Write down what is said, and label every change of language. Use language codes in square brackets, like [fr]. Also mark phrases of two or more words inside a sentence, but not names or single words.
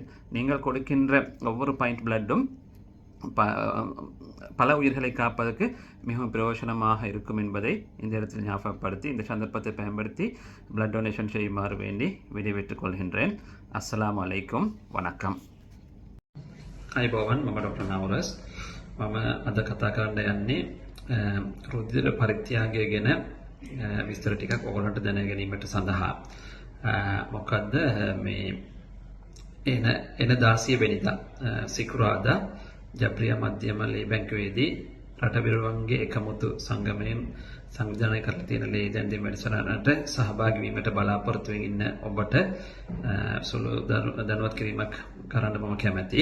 [ta] நீங்கள் கொடுக்கின்ற ஒவ்வொரு பாயிண்ட் பிளட்டும் பல உயிர்களை காப்பதற்கு மிகவும் பிரயோஜனமாக இருக்கும் என்பதை இந்த இடத்தில் ஞாபகப்படுத்தி, இந்த சந்தர்ப்பத்தை பயன்படுத்தி [en] blood donation [ta] செய்யுமாறு வேண்டி விடைபெற்றுக் கொள்கின்றேன். [ar] السلام عليكم, வணக்கம். [si] අයිබෝවන්, මම ඩොක්ටර් නවරස්. මම අද කතා කරන්න යන්නේ රුධිර පරිත්‍යාගය ගැන විස්තර ටිකක් ඔයගොල්ලන්ට දැන ගැනීමට සඳහා. මොකද්ද මේ එන 16 වෙනිදා සිකුරාදා ජබ්‍රියා මධ්‍යම ලේ බැංකුවේදී රටබිරුවන්ගේ එකමුතු සංගමයෙන් සංවිධානය කරලා තියෙන ලේ දැන්වීම වැඩසටහනට සහභාගී වීමට බලාපොරොත්තු වෙමින් ඉන්න ඔබට සුළු දැනුවත් කිරීමක් කරන්න මම කැමැතියි.